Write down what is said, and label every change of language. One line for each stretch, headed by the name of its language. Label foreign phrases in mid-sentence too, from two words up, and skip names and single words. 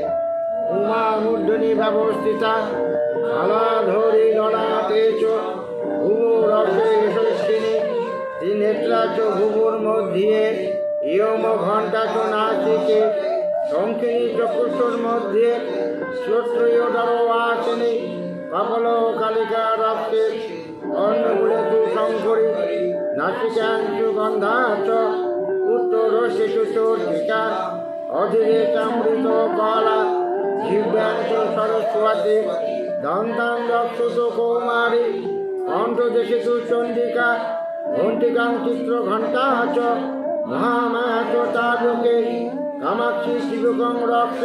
Sanskrit: उमा मूर्धनि व्यवस्थिता फलाधरी ललाटे च भुवो रक्षे यशस्विनी त्रिनेत्रा च भुवोर्मध्ये इयम घण्टा च नासिके शङ्खिनी चक्षुषोर्मध्ये श्रोत्रयोदरवासिनी कपालो कालिका रक्षेत् कर्णमूले तु शङ्करी নাসিকাং সুগন্ধা চ উত্তরস্য চতুর্দিকা অধীরে চামৃত কলা জিহ্বাং চ সরস্বতী দন্তাং রক্ষুত কৌমারী কণ্ঠদেশে তু চণ্ডিকা ঘণ্টিকাং চিত্র ঘণ্টা চ মহামায়া চ তারকে কামাক্ষী শিবকং রক্ষে